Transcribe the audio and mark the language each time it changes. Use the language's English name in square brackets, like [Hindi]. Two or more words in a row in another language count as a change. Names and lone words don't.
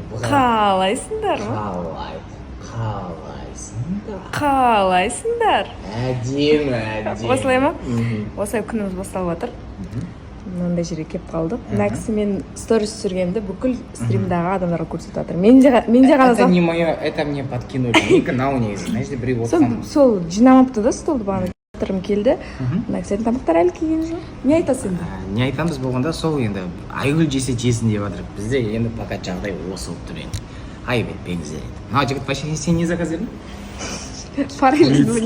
[Kazakh] қалайсыңдар ма қалайсыңдар әдемі осылай ма осылай күніміз басталып жатыр мынандай жерге келіп қалдық мына кісі мен сторис түсіргенімді бүкіл стримдағы адамдарға көрсетіп жатыр менде ғана [Russian] это не мое это мне подкинули не канал [Kazakh] негізі мына жерде біреу отырған сол жинамапты да столды бағана келтіргім келді мына кісілердің тамақтары әлі келген жоқ не айтасың енді не айтамыз болғанда сол енді айгүл жесе жесін деп жатыр бізде енді пока жағдай осы болып тұр енді айып етпеңіздер енді мына жігіт вообще сен не заказ дедің [Russian] турецкий